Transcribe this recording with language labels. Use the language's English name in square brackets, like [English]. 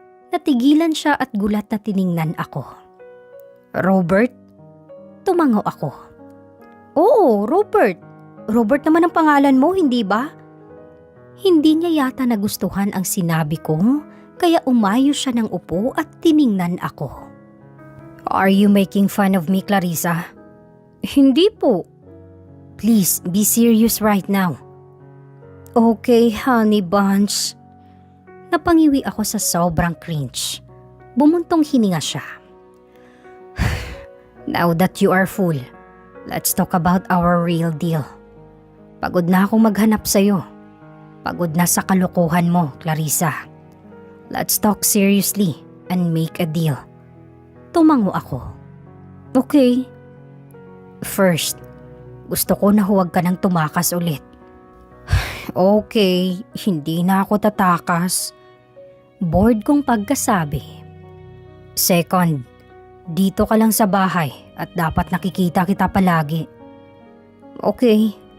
[Filipino] Natigilan siya at gulat na tiningnan ako. Robert? Tumango ako. Oo, Robert. Robert naman ang pangalan mo, hindi ba? Hindi niya yata nagustuhan ang sinabi ko, kaya umayo siya ng upo at tiningnan ako. [English] Are you making fun of me, Clarissa? [Filipino] Hindi po. [English] Please, be serious right now. Okay, honey bunch. [Filipino] Napangiwi ako sa sobrang cringe. Bumuntong hininga siya. [English] Now that you are full, let's talk about our real deal. [Filipino] Pagod na akong maghanap sa'yo. Pagod na sa kalokohan mo, Clarissa. [English] Let's talk seriously and make a deal. [Filipino] Tumango ako. Okay. First, gusto ko na huwag ka nang tumakas ulit. Okay, hindi na ako tatakas. Bored kong pagkasabi. Second, dito ka lang sa bahay at dapat nakikita kita palagi. Okay.